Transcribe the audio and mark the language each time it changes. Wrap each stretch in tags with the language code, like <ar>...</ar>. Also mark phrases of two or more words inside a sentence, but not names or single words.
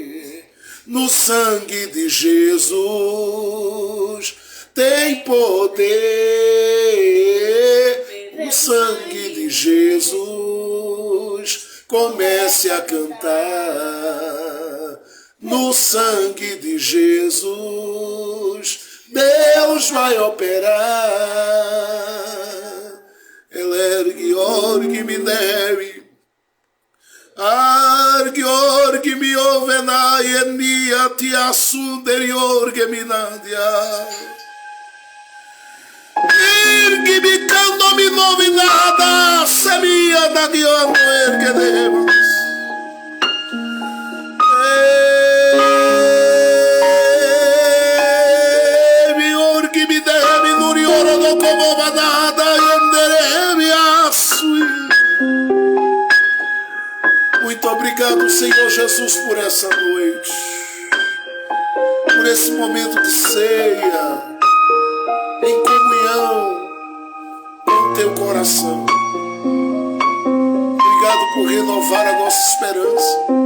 <pt>No sangue de Jesus tem poder. No sangue de Jesus comece a cantar. No sangue de Jesus Deus vai operar. Elergi orgi me deve. Argi orgi mi ovena enia ti assunderi orgi minadia. Irgi mi cando mi nominada semia da diano erge demas. Mi orgi mi devi nuriora do como manada yandere mi assui. Muito obrigado, Senhor Jesus, por essa noite, por esse momento de ceia, em comunhão com o teu coração. Obrigado por renovar a nossa esperança.</pt>